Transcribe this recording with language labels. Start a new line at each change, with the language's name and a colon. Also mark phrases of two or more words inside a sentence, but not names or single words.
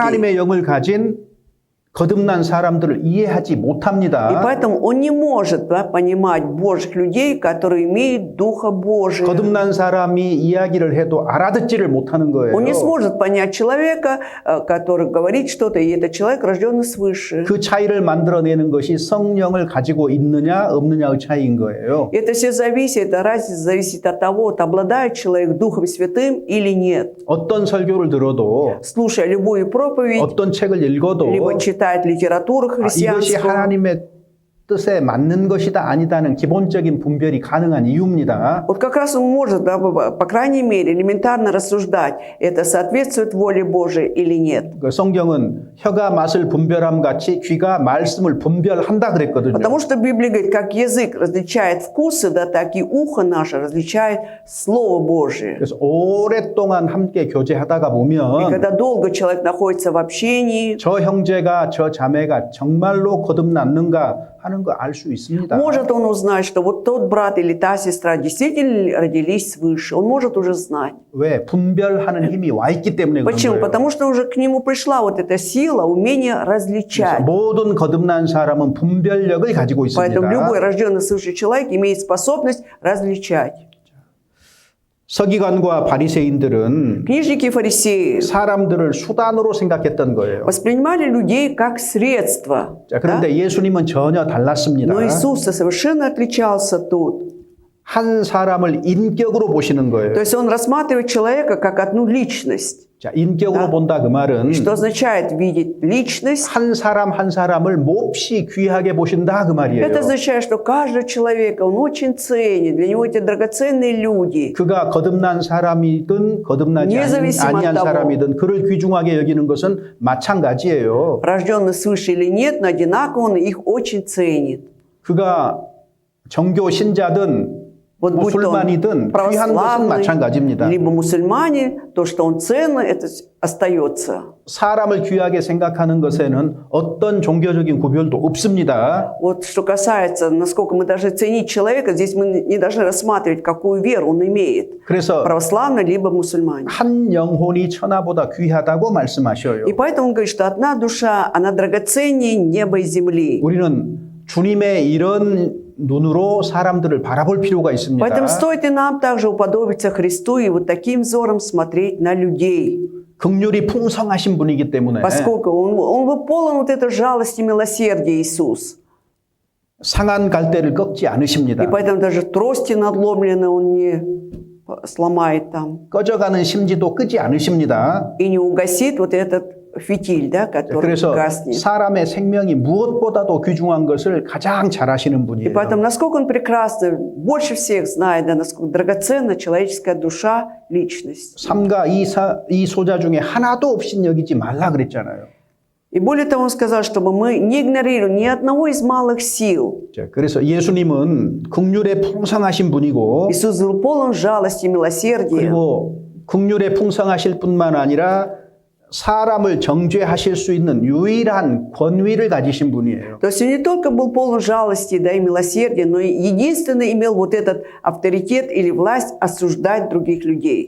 Korean: 하나님의 영을 가진 거듭난 사람들을 이해하지
Russian: И
Korean: 못합니다.
Russian: поэтому он не может, да, понимать Божьих людей, которые имеют Духа Божия.
Korean: 거듭난 사람이 이야기를 해도 알아듣지를 못하는 거예요.
Russian: Он не сможет понять человека, который говорит что-то, и это человек, рожденный свыше.
Korean: 그 차이를 만들어내는 것이 성령을 가지고 있느냐 없느냐의 차이인 거예요.
Russian: Это все зависит, эта разница зависит от того, вот обладает человек Духом Святым или нет.
Korean: 어떤 설교를 들어도
Russian: Слушая любую проповедь,
Korean: 어떤 책을 읽어도
Russian: либо читает литературу
Korean: 이것이
Russian: христианскую,
Korean: 하나님의 뜻에 맞는 것이다 아니다는 기본적인 분별이 가능한 이유입니다.
Russian: вот как раз он может, да, по крайней мере, элементарно рассуждать, это соответствует воле Божией или нет.
Korean: 그 성경은 혀가 맛을 분별함 같이 귀가 말씀을 분별한다 그랬거든요.
Russian: Потому что Библия говорит, как язык различает вкусы, да, так и ухо наше различает Слово Божие.
Korean: 그래서 오랫동안 함께 교제하다가
Russian: И
Korean: 보면
Russian: когда долго человек находится в общении,
Korean: 저 형제가 저 자매가 정말로 거듭났는가 하는 거 알 수 있습니다.
Russian: может он узнать, что вот тот брат или та сестра действительно родились свыше. Он может уже знать.
Korean: 왜? 분별하는 힘이 와 있기 때문에 그런
Russian: Почему?
Korean: 거예요.
Russian: Потому что уже к нему пришла вот эта сила, умение
Korean: 그래서
Russian: различать.
Korean: 모든 거듭난 사람은 분별력을 가지고
Russian: Поэтому любой
Korean: 있습니다.
Russian: рожденный свыше человек имеет способность различать.
Korean: 서기관과 바리새인들은
Russian: Книжники и фарисеи
Korean: 사람들을 수단으로 생각했던 거예요.
Russian: воспринимали людей как средство.
Korean: 자,
Russian: да?
Korean: 그런데 예수님은 전혀 달랐습니다.
Russian: Но Иисус совершенно отличался тут.
Korean: 한 사람을 인격으로 보시는 거예요.
Russian: То есть он рассматривает человека как одну личность.
Korean: 자, 인격으로 본다 그 말은
Russian: Что означает видеть личность?
Korean: 한 사람 한 사람을 몹시 귀하게 보신다 그 말이에요.
Russian: Это означает, что каждого человека он очень ценит. Для него эти драгоценные люди.
Korean: 그가 거듭난 사람이든 거듭나지
Russian: Независимо
Korean: 아니한
Russian: от того.
Korean: 사람이든 그를 귀중하게 여기는 것은 마찬가지예요.
Russian: Рожденный свыше или нет, но одинаково он их очень ценит.
Korean: 그가 정교 신자든
Russian: Вот будь то он
Korean: 무슬만이든 귀한 것은 마찬가지입니다.
Russian: православный, либо мусульмане, то, что он ценный, это остается.
Korean: 사람을 귀하게 생각하는 것에는 어떤 종교적인 구별도 없습니다.
Russian: Вот что касается, насколько мы должны ценить человека, здесь мы не должны рассматривать, какую веру он имеет.
Korean: 그래서
Russian: Православный, либо мусульманин.
Korean: 한 영혼이 천하보다 귀하다고 말씀하셔요.
Russian: И поэтому он говорит, что одна душа, она драгоценнее неба и земли.
Korean: 우리는 주님의 이런 눈으로 사람들을 바라볼 필요가 있습니다.
Russian: Поэтому стоит и нам также уподобиться Христу и вот таким взором смотреть на людей.
Korean: 긍휼이 풍성하신 분이기 때문에
Russian: Поскольку он был полон вот этой жалости и милосердия, Иисус.
Korean: 상한 갈대를 꺾지 않으십니다.
Russian: И поэтому даже трости надломленные он не сломает там.
Korean: 꺼져가는 심지도 끄지 않으십니다.
Russian: И не угасит вот этот фитиль, да, который
Korean: 그래서
Russian: гаснет.
Korean: 사람의 생명이 무엇보다도 귀중한 것을 가장 잘 아시는
Russian: И
Korean: 분이에요.
Russian: поэтому, насколько он прекрасный, больше всех знает, да, насколько драгоценна человеческая душа, личность.
Korean: 삼가 이 소자 중에 하나도 없인 여기지 말라 그랬잖아요.
Russian: И более того, он сказал, чтобы мы не игнорировали ни одного из малых сил.
Korean: 자, 그래서 예수님은 긍휼에 풍성하신 분이고
Russian: Иисус был полон жалости и милосердия.
Korean: 그리고 긍휼에 풍성하실 뿐만 아니라 사람을 정죄하실 수 있는 유일한 권위를 가지신 분이에요.
Russian: То есть он не только был полон жалости, да, и милосердия, но и единственно имел вот этот авторитет или власть осуждать других людей.